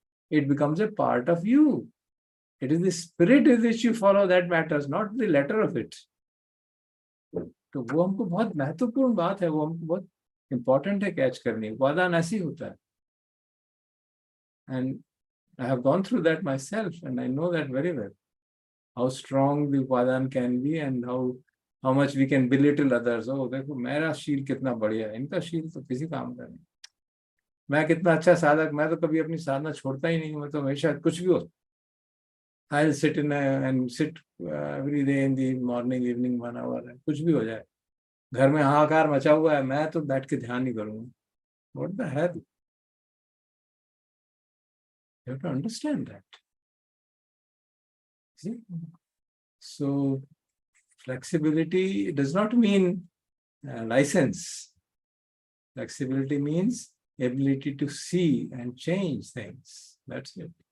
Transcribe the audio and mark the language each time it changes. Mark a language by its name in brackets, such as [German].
[English] It becomes a part of you. It is the spirit with which you follow that matters, not the letter of it. [Hindi] तो वो हमको बहुत [English] महत्वपूर्ण बात है, वो हमको बहुत [Hindi] इंपॉर्टेंट है कैच करनी. उपादान ऐसे ही होता है. [English] And I have gone through that myself, and I know that very well. How strong the upadan can be, and how much we can belittle others. [Hindi] Oh, देखो मेरा शील कितना बढ़िया है, इनका शील तो किसी काम का नहीं. मैं कितना अच्छा साधक, मैं तो कभी अपनी साधना छोड़ता ही नहीं. मैं तो हमेशा कुछ भी हो, [English] I'll sit and sit every day in the morning, evening 1 hour. [Hindi] कुछ भी हो जाए, घर में हाहाकार मचा हुआ है, मैं तो बैठ के ध्यान नहीं करूंगा. [English] What the hell? You have to understand that. See? So flexibility does not mean license. Flexibility means ability to see and change things. That's it.